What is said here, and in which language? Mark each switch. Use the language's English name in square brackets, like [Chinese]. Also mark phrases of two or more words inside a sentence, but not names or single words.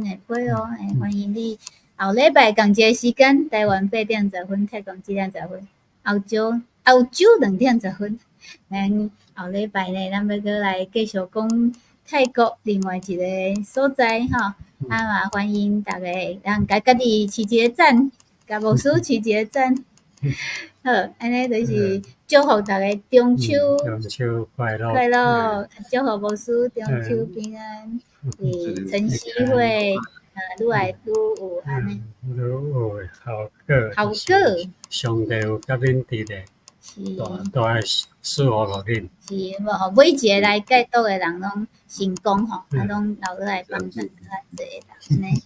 [Min Nan Chinese] 的批哦，欢迎你后礼拜同一个时间，台湾8点10分，泰国7点10分，澳洲2点10分，咱后礼拜呢，咱要搁来继续讲泰国另外一个所在吼，嘛欢迎大家让家己取一个赞，甲牧师取一个赞，好，安尼就是祝福大家中秋快乐，祝福牧师中秋平安，晨曦会愈来愈有安尼，愈有效果，上帝有甲恁伫咧。都爱祝福互恁。是，每一个来戒毒的人拢成功吼，拢留落来帮助较侪人呢。